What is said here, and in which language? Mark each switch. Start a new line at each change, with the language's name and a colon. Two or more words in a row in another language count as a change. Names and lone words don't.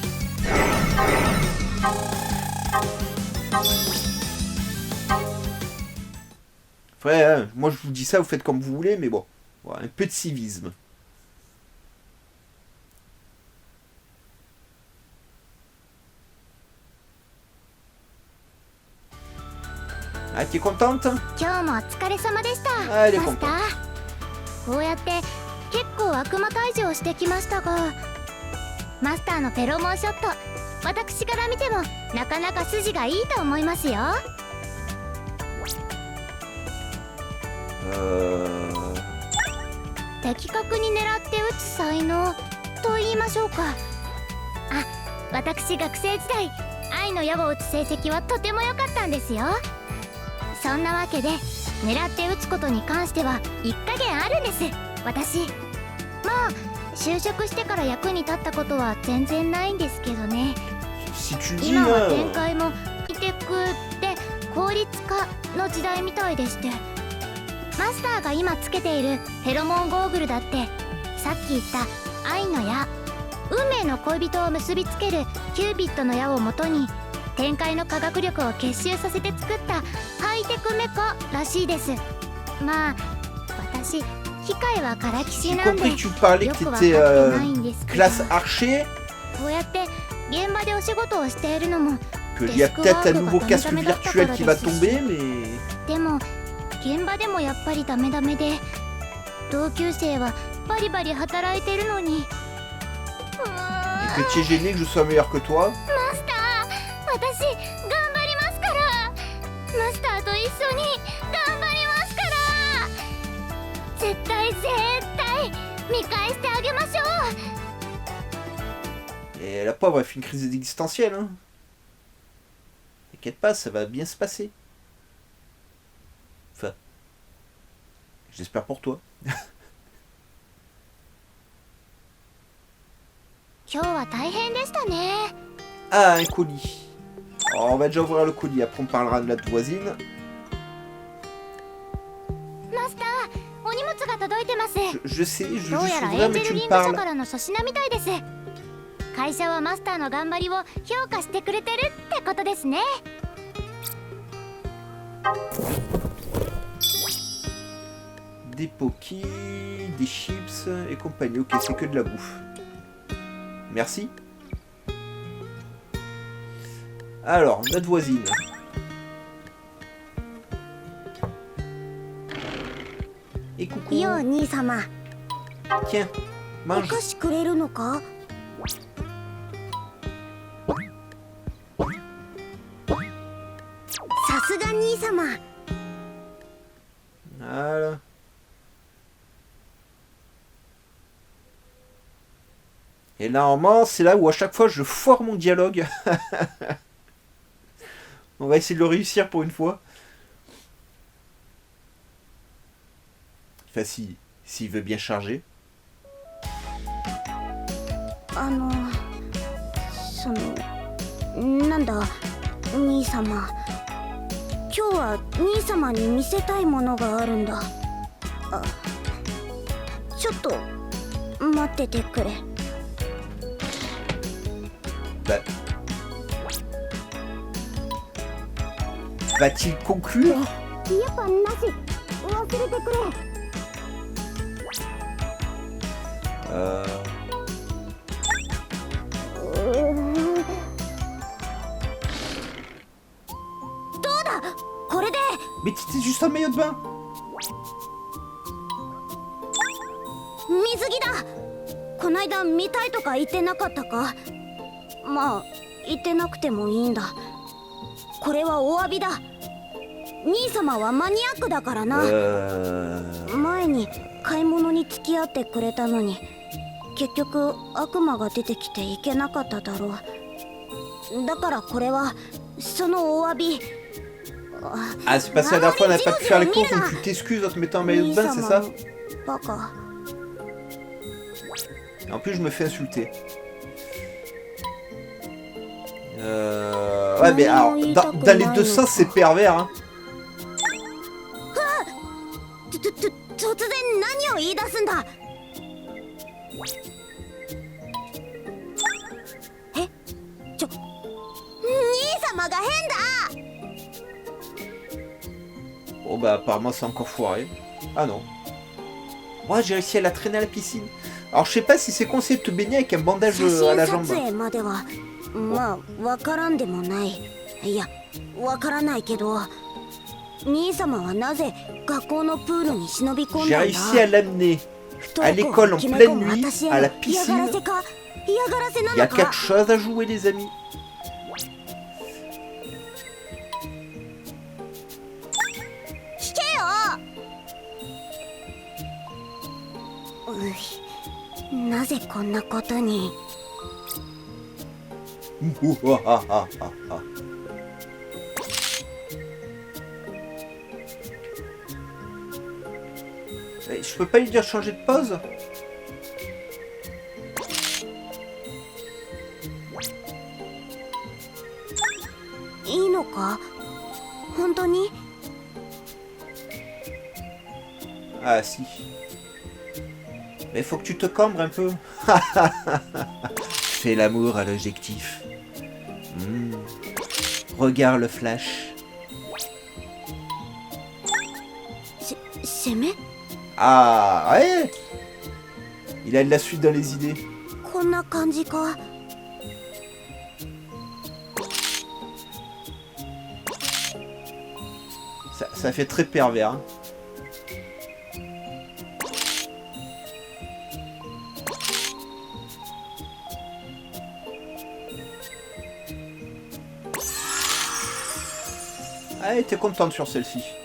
French: Ouais, hein, moi je vous dis ça, vous faites comme vous voulez, mais bon, voilà, un peu de civisme. Ah, t'es contente? Ah, elle est contente.
Japanese: こうやって結構悪魔退治をしてきましたがマスターのフェロモンショット、私から見てもなかなか筋がいいと思いますよ。的確に狙って撃つ才能と言いましょうか。あ、私学生時代愛の矢を撃つ成績はとても良かったんですよ。そんなわけで狙って撃つことに関しては一加減あるんです、私。まあ就職してから役に立ったことは全然ないんですけどね。
French: Si tu dis
Japanese: 今は
French: là,
Japanese: 展開もイテクで効率化の時代みたいでして、マスターが今つけているフェロモンゴーグルだってさっき言った愛の矢、運命の恋人を結びつけるキュービッドの矢をもとに展開の科学力を結集させて作ったハイテクメカらしいです。まあ私機械はからきし
French: j'ai
Japanese: なんで
French: compris que tu parlais
Japanese: よ
French: que
Japanese: くわかっ
French: t'étais
Japanese: てないんですけど、
French: classe archer,
Japanese: こうやって現場でお仕事をしているのも
French: qu'il y a peut-être un nouveau casque virtuel qui va tomber, mais...
Japanese: でも現場でもやっぱりダメダメで、同級生はバリバリ働いてるのに。
French: Et que tu es gêné que je sois meilleur que toi.
Japanese: マスター、私頑張りますから。マスターと一緒に頑張りますから。絶対見返してあげましょう。
French: Et la pauvre, elle fait une crise existentielle, hein. T'inquiète pas, ça va bien se passer. Enfin, j'espère pour toi.
Japanese: 今日は大変でしたね。
French: Ah, un colis. Alors, on va déjà ouvrir le colis, après on parlera de notre voisine.
Japanese: マスター、お荷物が届いてます。
French: Je sais, je
Japanese: どう
French: juste
Japanese: やら
French: ouvrir,
Japanese: エンジ
French: mais
Japanese: ェ
French: tu
Japanese: ルリ
French: me
Japanese: ング社
French: parles.
Japanese: からの粗品みたいです。会社はマスターの頑張りを評価してくれてるってことですね。
French: Des pokis, des chips et compagnie. Ok, c'est que de la bouffe. Merci. Alors, notre voisine. Et coucou.
Japanese: よう兄様、
French: Tiens,
Japanese: お
French: mange.
Japanese: 菓子くれるのか？さすが兄様。
French: Voilà. Et normalement, c'est là où à chaque fois je foire mon dialogue. On va essayer de le réussir pour une fois. Enfin, s'il veut bien charger.
Japanese: なんだ兄様、今日は兄様に見せたいものがあるんだ。ちょっと待っててくれ。
French: Bah. Va-t-il conclure?
Japanese: やっぱなし、忘れてくれ。どうだ、これで。
French: Mais c'était juste un maillot de bain.
Japanese: 水着だ。こないだ見たいとか言ってなかったか？まあ言ってなくてもいいんだ。これはお詫びだ。兄様はマニアックだからな。前に買い物に付き合ってくれたのに、結局悪魔が出てきていけなかっただろう。だからこれはそのお詫び。
French: Ah, c'est parce que la dernière fois on n'a pas pu faire les courses, donc tu t'excuses en te mettant un maillot de bain, c'est ça?
Japanese: バカ。
French: En plus, je me fais insulter. Ouais, mais alors, dans les deux sens, c'est pervers, hein.
Japanese: 突然何を言い出すんだ。え、兄様が変だ。
French: Bon, bah, apparemment, c'est encore foiré. Ah non. Moi, j'ai réussi à la traîner à la piscine. Alors, je sais pas si c'est conseillé de te baigner avec un bandage à la jambe.
Japanese: 写真撮影まではまあわからんでもない。いや、わからないけど、兄様はなぜ学校のプールに忍び込ん
French: J'ai
Japanese: だんだ。
French: réussi à l'amener à l'école en pleine nuit, à la piscine,
Japanese: 嫌がらせな
French: Il y a
Japanese: のか
French: quelque chose à jouer, les amis.
Japanese: 聞けよ。なぜこんなことに。
French: Je peux pas lui dire changer de pause?
Japanese: いいのか本当に。
French: Ah si. Mais faut que tu te cambres un peu. Fais l'amour à l'objectif. Regarde le flash.
Japanese: 攻め
French: Ah ouais. Il a de la suite dans les idées.
Japanese: こんな感じか。
French: Ça fait très pervers. Hein. Allez, t'es contente sur celle-ci.